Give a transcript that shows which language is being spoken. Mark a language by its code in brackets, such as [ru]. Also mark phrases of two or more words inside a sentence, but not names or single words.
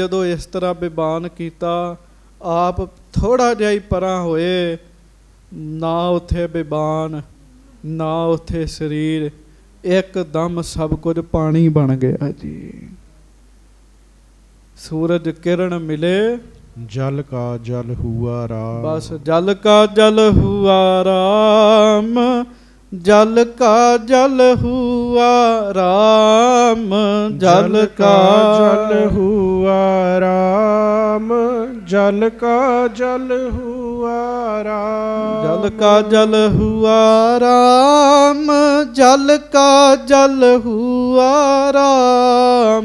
[pa] ਜਦੋਂ ਇਸ ਤਰ੍ਹਾਂ ਬਿਬਾਨ ਕੀਤਾ, ਆਪ ਥੋੜਾ ਜਿਹਾ ਹੀ ਪਰਾਂ ਹੋਏ, ਨਾ ਉੱਥੇ ਬਿਬਾਨ ਨਾ ਉੱਥੇ ਸਰੀਰ, ਇੱਕਦਮ ਸਭ ਕੁਝ ਪਾਣੀ ਬਣ ਗਿਆ ਜੀ। ਸੂਰਜ ਕਿਰਨ ਮਿਲੇ, [hi] जल का जल हुआ राम। बस जल का जल हुआ राम, जल का जल हुआ राम, जल का जल हुआ राम, जल का जल हुआ राम, जल का जल हुआ राम, जल का जल हुआ राम,